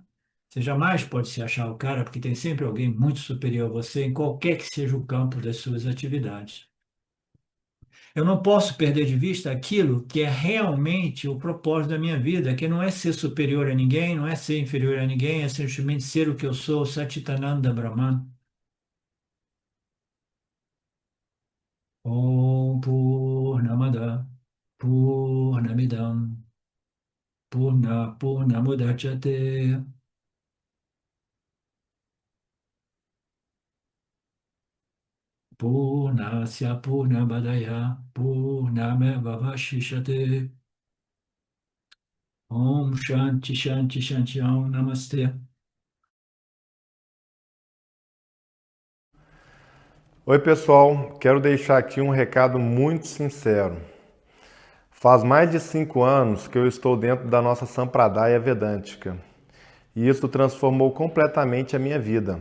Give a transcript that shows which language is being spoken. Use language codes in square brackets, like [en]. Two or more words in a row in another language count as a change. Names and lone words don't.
[pt] Você jamais pode se achar o cara, porque tem sempre alguém muito superior a você em qualquer que seja o campo das suas atividades. Eu não posso perder de vista aquilo que é realmente o propósito da minha vida, que não é ser superior a ninguém, não é ser inferior a ninguém, é simplesmente ser o que eu sou, [sa] सच्चिदानन्द ब्रह्मन्. ॐ पूर्णमदः पूर्णमिदम् पूर्णमुदच्यते पूर्णस्य पूर्णमादाय पूर्णमेवावशिष्यते ॐ शान्ति शान्ति शान्ति ॐ नमस्ते. [pt] Oi, pessoal. Quero deixar aqui um recado muito sincero. Faz mais de 5 anos que eu estou dentro da nossa Sampradaya Vedântica e isso transformou completamente a minha vida.